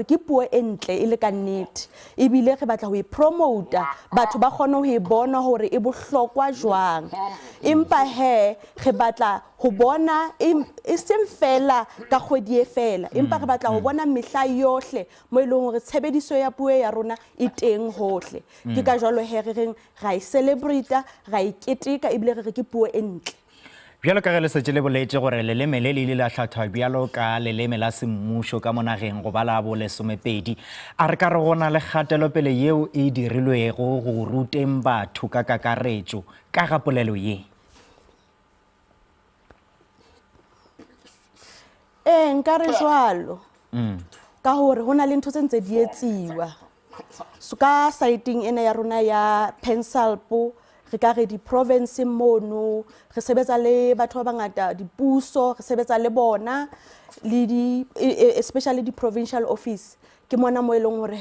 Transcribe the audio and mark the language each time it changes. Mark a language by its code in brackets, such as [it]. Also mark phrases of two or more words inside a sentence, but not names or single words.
[st] ke puo e ntle e le ka nnete ebile re batla ho e promote batho ba kgone ho e bona hore e bohlokwa jwang empa re batla ho bona e seng fela ka kgwedi e fela empa re batla ho bona mehla yohle mo ileng hore tshebediso ya puo ya rona e teng hohle ke ka jalo re reng ra e celebrate ra e keteka ebile re ke puo e ntle [nso] bjalo ka ge le setse le boletse gore leleme le ile la hlathwa bjalo ka leleme la semmušo ka monageng go bala bo 12 a re ka re gona le kgatelopele yeo e dirilwego go ruteng batho ka kakaretšo ka ga polelo ye [st] nka re jwalo ka hore hona le ntho tse ntse di etsiwa so ka siting ena ya rona ya Pensalpo re ka re di province mono re sebetsa le batho ba bangata dipuso re sebetsa le bona le especially di [en] provincial office [st] ke mona mo eleng hore